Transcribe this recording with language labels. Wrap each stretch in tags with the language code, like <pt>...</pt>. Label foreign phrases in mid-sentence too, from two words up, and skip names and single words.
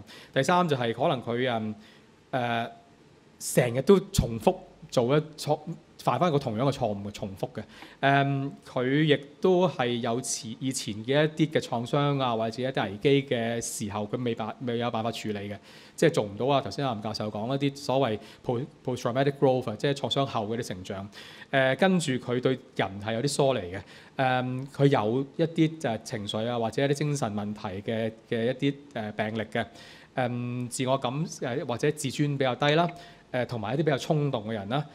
<yue>第三就係可能佢成日都重複做犯翻個同樣嘅錯誤嘅重複嘅。佢亦都係有以前嘅一啲嘅創傷啊，或者一啲危機嘅時候，佢未有辦法處理嘅，即係做唔到啊。頭先阿林教授講一啲所謂</yue> <en>post-traumatic growth，</en> <yue>即係創傷後嗰啲成長。跟住佢對人係有啲疏離嘅。佢有一啲就係情緒啊，或者一啲精神問題嘅一啲病歷嘅。自我感或者自尊比較低啦。同埋一啲比較衝動嘅人啦。</yue>